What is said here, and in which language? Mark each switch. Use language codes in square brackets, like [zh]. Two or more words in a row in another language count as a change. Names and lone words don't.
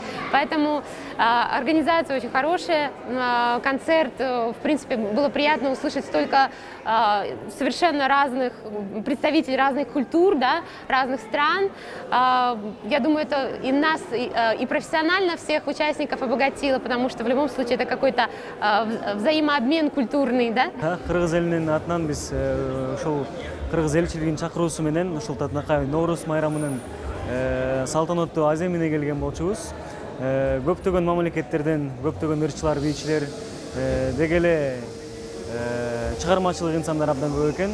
[ru] Поэтому организация очень хорошая, концерт, в принципе, было приятно услышать столько совершенно разных представителей разных культур, да, разных стран. Я думаю, это и нас, и профессионально всех участников обогатило, потому что в любом случае это какой-то взаимообмен культурный, да? [ky] Кыргыз элинин атынан биз ушул кыргыз элчилигинин чакыруусу менен ушул татынакай Нооруз майрамынын салтанаттуу аземине келген болчубуз. Көптөгөн мамлекеттерден көптөгөн ырчылар, бийчилер деги эле чыгармачылык инсандар абдан көп экен.